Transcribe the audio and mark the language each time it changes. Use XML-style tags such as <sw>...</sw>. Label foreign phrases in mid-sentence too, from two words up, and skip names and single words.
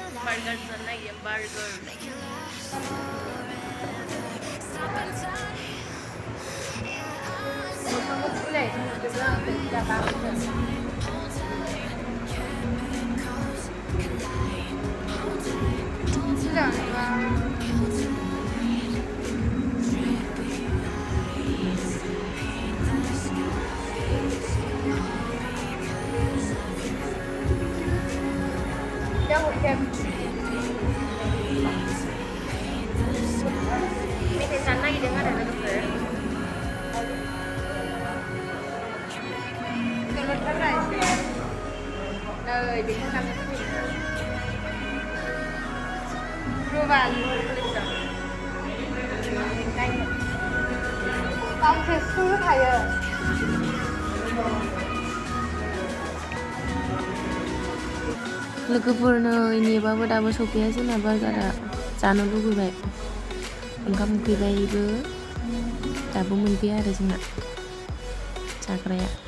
<brx>बार्गार जानो नागिरदों बार्गार</brx> <en>make it last forever. Stop in time, yeah, I see.</en> <brx>मोखांखौ फुलाय नुजोबो आंखौ दा बांसिन</brx> <en>Hold tight, chemicals collide. Hold tight, hold tight, hold tight. Dripping lights paint the skies, all because of you.</en> <brx>दा हरखेब</brx> <en>Paint the skies.</en> <brx>मेथाइ जानो नागिरदों आरो लोगोफोर दलदथार एसे नै बेखौ जानो लुबैयो</brx> <en>global collection</en> <brx>गांसे सु थायो लोगोफोरनो नेबाबो दाबो सफैया जोंना बार्गारा जानो लुबैबाय ओंखाम उखैबायबो दाबो मोनफैया आरो जोंना जाग्राया</brx>